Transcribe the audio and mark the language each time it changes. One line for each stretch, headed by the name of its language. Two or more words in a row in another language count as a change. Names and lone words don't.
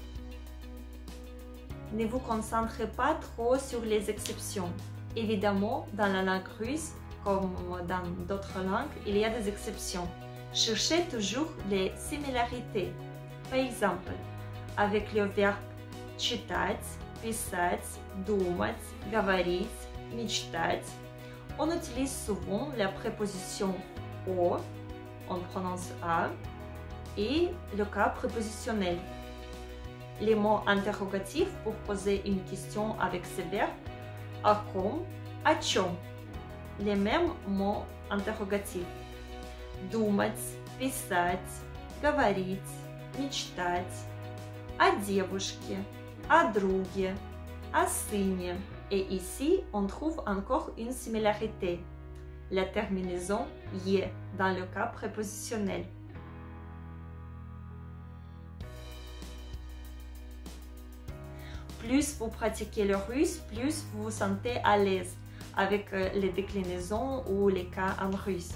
French: Ne vous concentrez pas trop sur les exceptions. Évidemment, dans la langue russe, comme dans d'autres langues, il y a des exceptions. Cherchez toujours les similarités. Par exemple, avec le verbe
Russian: читать, писать, думать, говорить, мечтать,
French: on utilise souvent la préposition «о», on prononce «а», et le cas prépositionnel. Les mots interrogatifs pour poser une question avec ce verbe
Russian: «о ком», «о чем».
French: Les mêmes mots interrogatifs.
Russian: Думать, писать, говорить, мечтать, о девушке, о друге, о сыне.
French: Et ici, on trouve encore une similarité, la terminaison « ye » dans le cas prépositionnel. Plus vous pratiquez le russe, plus vous vous sentez à l'aise avec les déclinaisons ou les cas en russe.